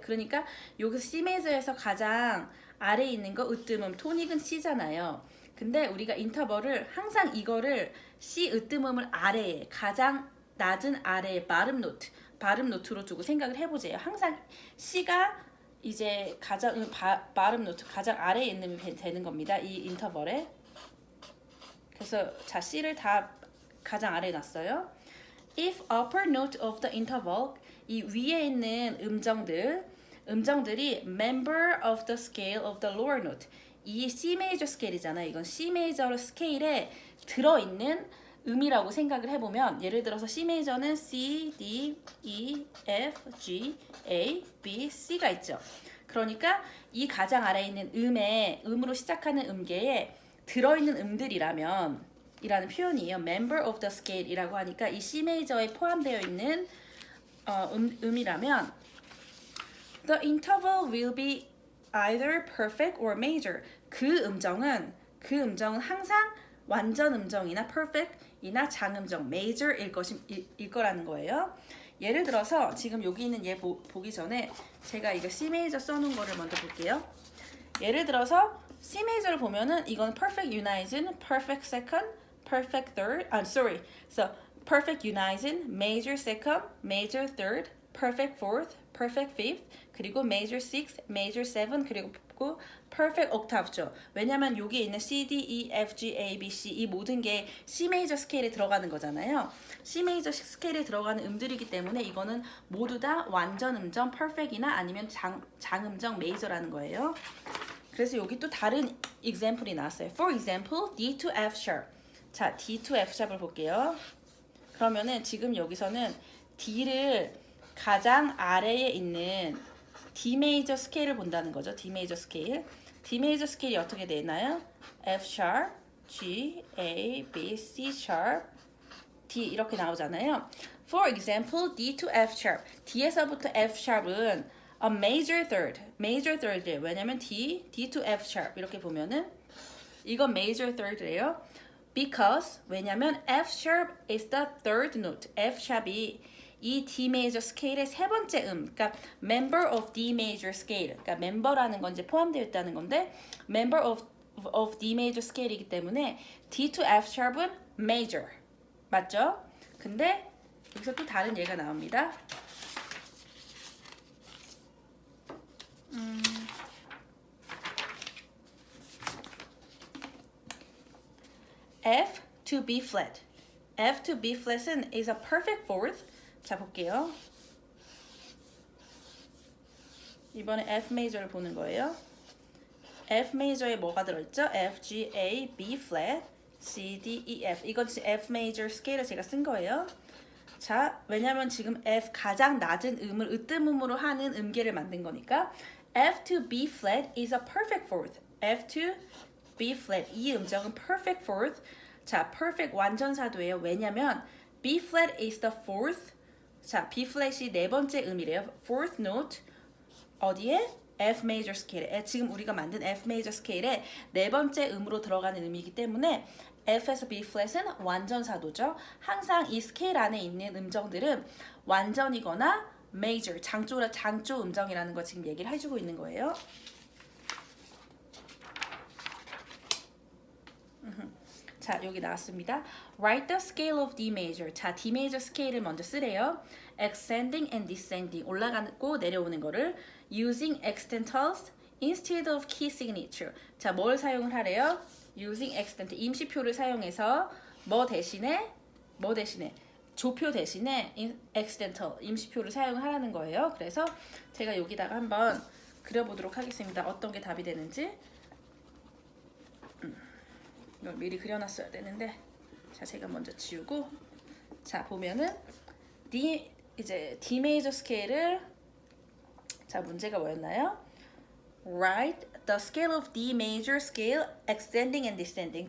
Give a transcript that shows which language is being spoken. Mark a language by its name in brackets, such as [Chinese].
[Korean] 그러니까 여기 C 메이저에서 가장 아래에 있는 거 으뜸음, 토닉은 C잖아요. 근데 우리가 인터벌을 항상 이거를 C 으뜸음을 아래에 가장 낮은 아래에 바름 노트로 두고 생각을 해보세요. 항상 C가 이제 가장 바름 노트 가장 아래에 있는 되는 겁니다. 이 인터벌에. 그래서 자 C를 다 가장 아래에 놨어요. [English] If upper note of the interval [Korean] 이 위에 있는 음정들이 [English] member of the scale of the lower note. [Korean] 이 C major 스케일이잖아요. 이건 C major 스케일에 들어있는 음이라고 생각을 해보면 예를 들어서 C major는 C, D, E, F, G, A, B, C가 있죠. 그러니까 이 가장 아래에 있는 음으로 시작하는 음계에 들어있는 음들이라면 이라는 표현이에요. [English] member of the scale [Korean] 이라고 하니까 이 C major에 포함되어 있는 음이라면 [English] The interval will be either perfect or major. [Korean] 그 음정은 항상 완전 음정이나 perfect이나 장음정 major일 거라는 거예요. 예를 들어서 지금 여기 있는 얘 보기 전에 제가 이거 C major 써놓은 거를 먼저 볼게요. 예를 들어서 C major를 보면은 이건 [English] perfect unison, perfect second, perfect third. So perfect unison, major second, major third, perfect fourth, perfect fifth, 그리고 major sixth, major seventh, 그리고 perfect octave죠. [Korean] 왜냐면 여기에 있는 C, D, E, F, G, A, B, C 이 모든 게 C major 스케일에 들어가는 거잖아요. C major 스케일에 들어가는 음들이기 때문에 이거는 모두 다 완전 음정 perfect이나 아니면 장음정 major라는 거예요. 그래서 여기 또 다른 example이 나왔어요. [English] For example, D to F sharp. [Korean] 자, D to F sharp을 볼게요. 그러면은 지금 여기서는 D를 가장 아래에 있는 D 메이저 스케일을 본다는 거죠. D 메이저 스케일. D 메이저 스케일이 어떻게 되나요? F sharp, G, A, B, C sharp, D 이렇게 나오잖아요. [English] For example, D to F sharp. [Korean] D에서부터 [English] F sharp은 a major third. major third이에요. [Korean] 왜냐면 D to F sharp 이렇게 보면은 이건 major third예요. [English] Because [Korean] 왜냐면 [English] F sharp is the third note. [Korean] F sharp이 이 D major 스케일의 세 번째 그러니까 member of D major scale. 그러니까 member라는 건 이제 포함되어 있다는 건데 [English] member of D major scale [Korean] 이기 때문에 D to F sharp은 major. 맞죠? 근데 여기서 또 다른 예가 나옵니다. [English] F to B flat. F to B flat은 is a perfect fourth. [Korean] 자, 볼게요. 이번에 F 메이저를 보는 거예요. F 메이저에 뭐가 들어있죠? F, G, A, B flat, C, D, E, F. 이건 F 메이저 스케일을 제가 쓴 거예요. 자, 왜냐면 지금 F 가장 낮은 음을 으뜸음으로 하는 음계를 만든 거니까 [English] F to B flat is a perfect fourth. F to B flat. [Korean] 이 음정은 [English] perfect fourth. [Korean] 자, perfect 완전사도예요. [English] 왜냐면 B flat is the fourth. [Korean] 자, B flat이 네 번째 음이래요. [English] fourth note. [Korean] 어디에? F major 스케일에. 지금 우리가 만든 F major 스케일에 네 번째 음으로 들어가는 음이기 때문에 F에서 B flat은 완전사도죠. 항상 이 스케일 안에 있는 음정들은 완전이거나 major, 장조 음정이라는 거 지금 얘기를 해주고 있는 거예요. 자, 여기 나왔습니다. [English] Write the scale of D major. [Korean] 자, D major 스케일을 먼저 쓰래요. [English] Ascending and descending. [Korean] 올라가고 내려오는 거를 [English] using extentals instead of key signature. [Korean] 자, 뭘 사용을 하래요? using extent. 임시표를 사용해서 뭐 대신에 조표 대신에 accidental 임시표를 사용하라는 거예요. 그래서 제가 여기다가 한번 그려보도록 하겠습니다. 어떤 게 답이 되는지. 이걸 미리 그려놨어야 되는데, 자, 제가 먼저 지우고, 자, 보면은 D 메이저 스케일을, 자, 문제가 뭐였나요? [English] Write the scale of D major scale ascending and descending.